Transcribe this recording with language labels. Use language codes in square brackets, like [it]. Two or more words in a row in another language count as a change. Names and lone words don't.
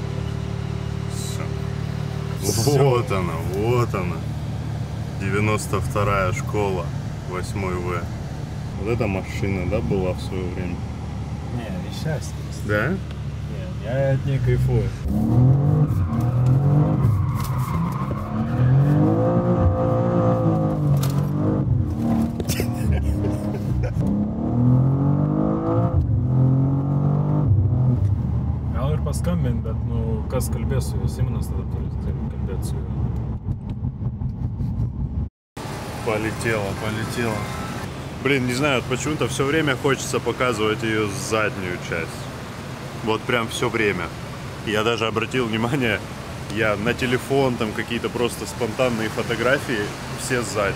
[ru] Все. Вот она, вот она. 92-я школа, 8 В. Вот эта машина, да, была в свое время? Не, и счастье. Да? Не, я от ней кайфую. [lt] Skambien, bet nu, kas kalbės su juos, Simonas tada turi kalbėti su juos. [ru] Полетела, полетела. Блин, не знаю, почему-то все время хочется показывать ее заднюю часть. Вот прям все время. Я даже обратил внимание, я на телефон, там какие-то просто спонтанные фотографии, все сзади.